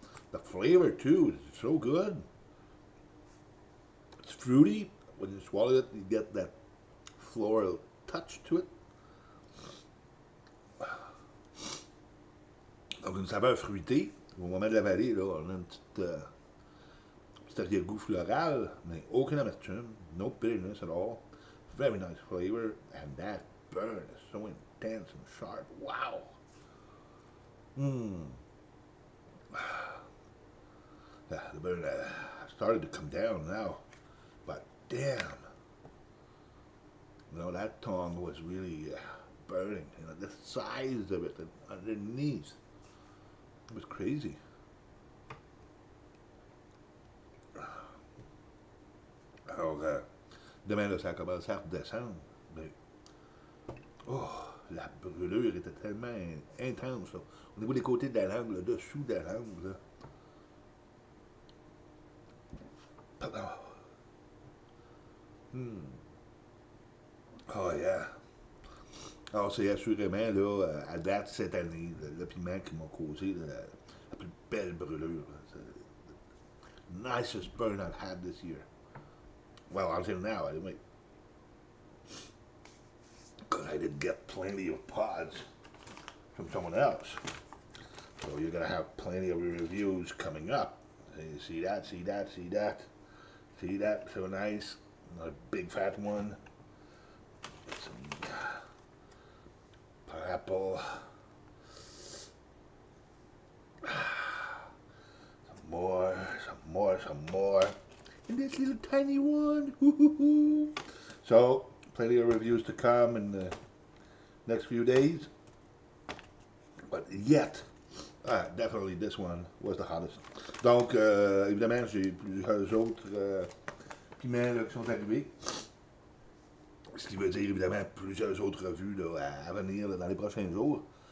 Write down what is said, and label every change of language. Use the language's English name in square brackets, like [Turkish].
[English] The flavor too is so good. It's fruity. When you swallow it, you get that floral touch to it. [French] Donc une saveur fruitée. Au moment de la vallée, là, on a une petite arrière-goût floral, mais aucune amertume, [English] no bitterness at all. Very nice flavor, and that burn is so intense and sharp. Wow. Yeah, the burn started to come down now, but damn, that tongue was really burning. The size of it and underneath, it was crazy. [French] Alors, demain, là, ça a commencé à redescendre. Mais, la brûlure était tellement intense. Là. Au niveau des côtés de la langue, le dessous de la langue. Là. Pardon. Oh yeah. Alors, c'est assurément, là, à date cette année, le piment qui m'a causé la plus belle brûlure. [English] The nicest burn I've had this year. Well, until now, anyway. Because I did get plenty of pods from someone else. So you're going to have plenty of reviews coming up. You see that, see that, see that. See that? So nice. Another big fat one. Some pineapple. Some more. And this little tiny one. So, plenty of reviews to come in the next few days. But yet, definitely this one was the hottest. [French] Donc, évidemment, j'ai plusieurs autres piments là, qui sont arrivés. Ce qui veut dire, évidemment, plusieurs autres revues là, à venir là, dans les prochains jours.